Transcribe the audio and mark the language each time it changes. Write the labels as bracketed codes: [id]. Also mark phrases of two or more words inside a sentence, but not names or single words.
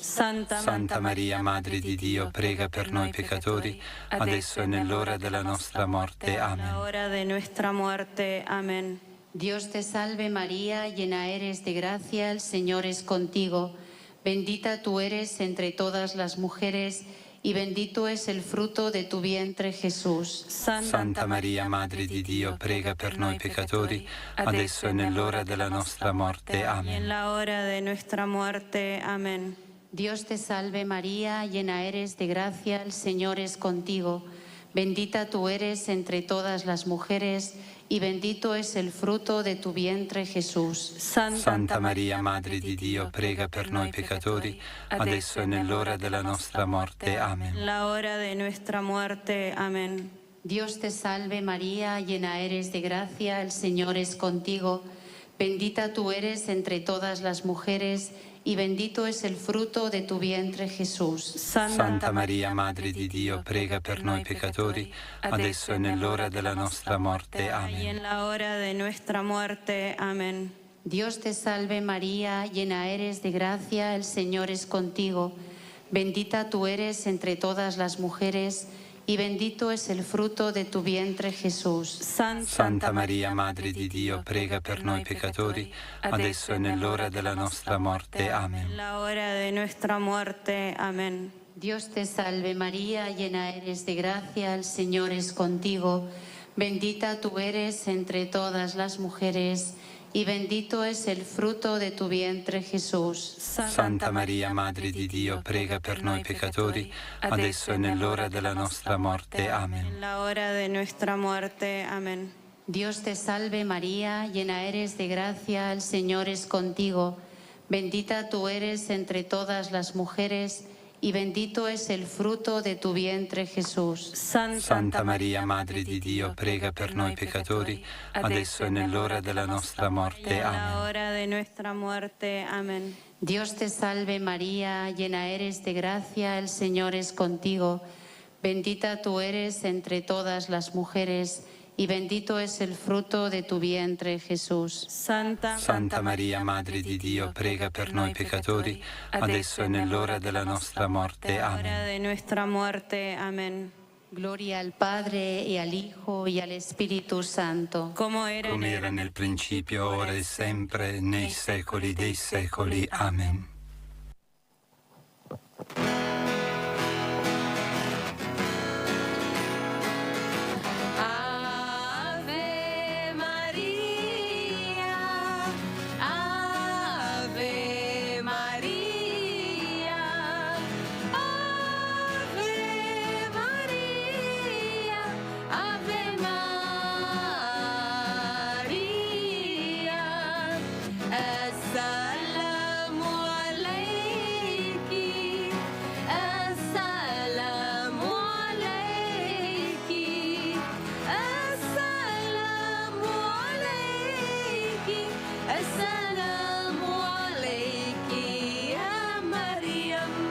[it] Santa Maria, Madre di Dio, prega per noi peccatori, adesso e nell'ora della nostra morte. Amen. [es] En la hora de nuestra muerte. Amén. Dios te salve María, llena eres de gracia, el Señor es contigo. Bendita tú eres entre todas las mujeres y bendito es el fruto de tu vientre Jesús. [it] Santa Maria, Madre di Dio, prega per noi peccatori, adesso e nell'ora della nostra morte. Amen. [es] En la hora de nuestra muerte. Amén. Dios te salve María, llena eres de gracia, el Señor es contigo. Bendita tú eres entre todas las mujeres y bendito es el fruto de tu vientre Jesús. [it] Santa Maria, Madre di Dio, prega per noi peccatori, adesso e nell'ora della nostra morte. Amen. [es] En la hora de nuestra muerte. Amén. Dios te salve María, llena eres de gracia, el Señor es contigo. Bendita tú eres entre todas las mujeres y bendito es el fruto de tu vientre Jesús. [it] Santa Maria, Madre di Dio, prega per noi peccatori, adesso e nell'ora della nostra morte. Amen. [es] Y en la hora de nuestra muerte. Amén. Dios te salve María, llena eres de gracia, el Señor es contigo. Bendita tú eres entre todas las mujeres y bendito es el fruto de tu vientre Jesús. [it] Santa Maria, Madre di Dio, prega per noi peccatori, adesso e nell'ora della nostra morte. Amen. [es] En la hora de nuestra muerte. Amén. Dios te salve María, llena eres de gracia, el Señor es contigo. Bendita tú eres entre todas las mujeres y bendito es el fruto de tu vientre Jesús. [it] Santa Maria, Madre di Dio, prega per noi peccatori, adesso e nell'ora della nostra morte. Amen. [es] En la hora de nuestra muerte. Amén. Dios te salve María, llena eres de gracia, el Señor es contigo. Bendita tú eres entre todas las mujeres y bendito es el fruto de tu vientre Jesús. [it] Santa Maria, Madre di Dio, prega per noi peccatori, adesso e nell'ora della nostra morte. [es] En la Amen. hora de nuestra muerte. Amén. Dios te salve María, llena eres de gracia, el Señor es contigo. Bendita tú eres entre todas las mujeres y bendito es el fruto de tu vientre Jesús. Santa Maria, Madre di Dio, prega per noi peccatori, adesso e nell'ora della nostra morte. En la hora Amen. de nuestra muerte. Amén. Gloria al Padre y al Hijo y al Espíritu Santo. Como era [it] Come era nel principio, ora e sempre, nei secoli dei secoli. Amen. [la] Ave Maria, Ave Maria, Ave Maria, Ave Maria. [ar] السلام عليكِ، السلام عليكِ، السلام عليكِ، السلام عليكِ يا مريم.